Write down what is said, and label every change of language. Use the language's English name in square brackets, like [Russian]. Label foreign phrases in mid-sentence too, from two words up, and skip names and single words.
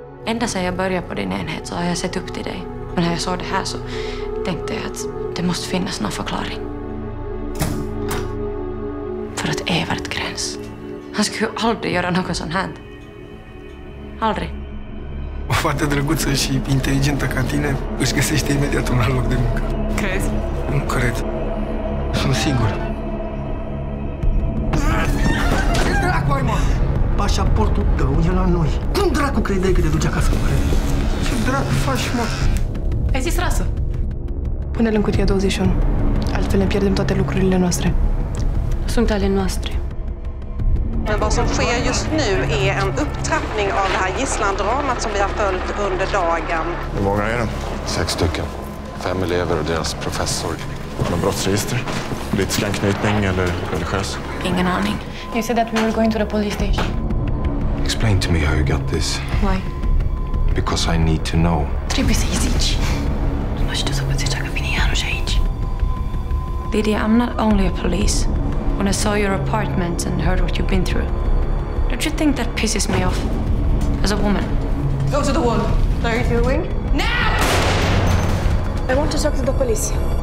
[Swedish] Ända sedan jag började på din enhet så har jag sett upp till dig. Men när jag såg det här så tänkte jag att det måste finnas någon förklaring. För att Evert Gräns, han skulle ju aldrig göra något sånt här. Aldrig. [Romanian] O fată drăguță și inteligentă ca tine își găsește imediat un alt loc de muncă. Crezi? Nu cred. Sunt sigur. Ce dracu ai, mă? Pașaportul tău e la noi. Cum dracu credeai că te duce acasă cu crede? Ce dracu faci, mă? Ai zis rasă? Pune-l în cutia 21. Altfel ne pierdem toate lucrurile noastre. Sunt ale noastre. [Swedish] Men vad som sker just nu är en upptrappning av det här gisslandramat som vi har följt under dagen. Hur många är de? 6 stycken. 5 elever och deras professor. Någon brottsregister? Politisk anknytning eller religiös? Ingen aning. [English] You said that we were going to the police station. Explain to me how you got this. Why? Because I need to know. [Romanian] Trebuie să-i zici. Nu știu să poți că vine Janusz aici. [English] Lydia, I'm not only a police. When I saw your apartment and heard what you've been through, don't you think that pisses me off? As a woman. Go to the wall. What are you doing? Now! I want to talk to the police.